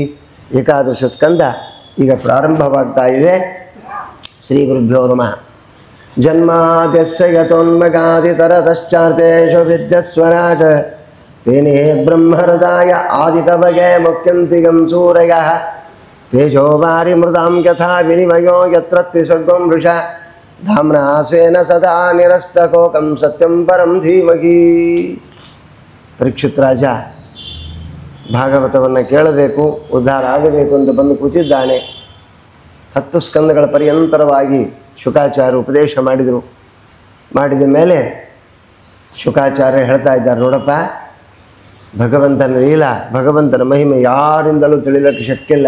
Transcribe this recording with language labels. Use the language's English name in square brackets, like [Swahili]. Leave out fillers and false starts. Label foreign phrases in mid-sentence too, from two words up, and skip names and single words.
[Kannada] ಏಕಾದಶ ಸ್ಕಂದ ಈಗ ಪ್ರಾರಂಭವಾಗ್ತಾ ಇದೆ. [Sanskrit] ಶ್ರೀ ಗುರುಭ್ಯೋ ನಮಃ. ಜನ್ಮಾದ್ಯಸ್ಯ ಯತೋನ್ಮಗಾದಿತರತಶ್ಚಾರ್ಥೇಷು ವಿದ್ಯಸ್ವರಾಟ್ ತೇನೇ ಬ್ರಹ್ಮಹೃದಾಯ ಆದಿಕವಗೆ ಮುಖ್ಯಂತಿಗಂ ಸೂರಯಃ ತೇಜೋ ವಾರಿ ಮೃದಾಂ ಯಥಾ ವಿನಿಮಯೋ ಯತ್ರ ತ್ರಿಸರ್ಗಂ ವೃಷ ಧಾಮ್ನಾ ಸ್ವೇನ ಸದಾ ನಿರಸ್ತಕೋಕಂ ಸತ್ಯಂ ಪರಂ ಧೀಮಹಿ. [Kannada] ಪರೀಕ್ಷಿತ್ ರಾಜ ಭಾಗವತವನ್ನು ಕೇಳಬೇಕು, ಉದ್ಧಾರ ಆಗಬೇಕು ಅಂತ ಬಂದು ಕೂತಿದ್ದಾನೆ. 10 ಸ್ಕಂದಗಳ ಪರ್ಯಂತರವಾಗಿ ಶುಕಾಚಾರ್ಯ ಉಪದೇಶ ಮಾಡಿದರು. ಮಾಡಿದ ಮೇಲೆ ಶುಕಾಚಾರ್ಯ ಹೇಳ್ತಾ ಇದ್ದಾರೆ, ನೋಡಪ್ಪ ಭಗವಂತನ ಲೀಲಾ, ಭಗವಂತನ ಮಹಿಮೆ ಯಾರಿಂದಲೂ ತಿಳಿಲಕ್ಕೆ ಶಕ್ಕಿಲ್ಲ.